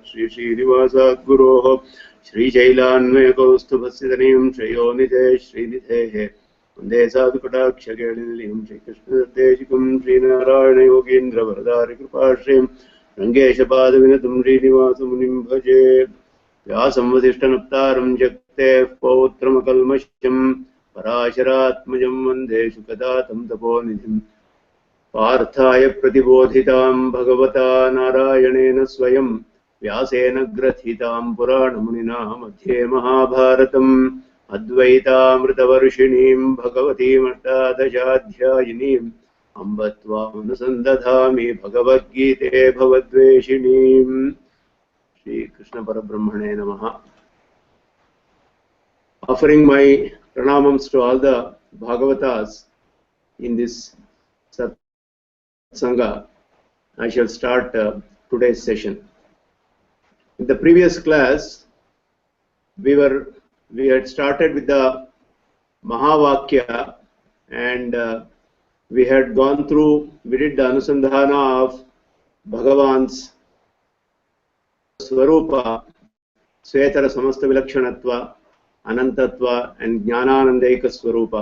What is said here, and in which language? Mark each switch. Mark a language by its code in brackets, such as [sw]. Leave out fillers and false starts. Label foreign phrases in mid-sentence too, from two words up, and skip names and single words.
[sa] శ్రీనివాసాత్ గురోః శ్రీశైలాన్వయకౌస్తుభస్యతనయం శ్రేయోనిధే శ్రీనిధేః వందే సాధుకటాక్షకేళినిలయం శ్రీకృష్ణదత్తేశికం శ్రీనారాయణ యోగీంద్ర వరదారి కృపాశ్రయం రంగేశపాదవినతం శ్రీనివాసమునిం భజే వ్యాసం వసిష్ఠనప్తారం జగతేః పౌత్రమకల్మషం पराशरात्मजं वन्दे शुकदातं तपोनिधिं पार्थाय प्रतिबोधितां भगवता नारायणेन स्वयं व्यासेन ग्रथितां पुराणमुनिना मध्ये महाभारतम् अद्वैतामृतवर्षिणीं भगवतीमष्टादशाध्यायिनीम् अम्ब त्वामनुसन्दधामि भगवद्गीते भवद्वेषिणीम् श्रीकृष्णपरब्रह्मणे नमः. [en] Offering my pranamams to all the Bhagavatas in this Satsanga, I shall start today's session. In the previous class, we had started with the Mahavakya, and we had gone through, we did the Anusandhana of Bhagavan's Swarupa, [sa] स्वेतर समस्त विलक्षणत्व, [en] Anantatva and [sa] ज्ञानानन्दैक स्वरूप.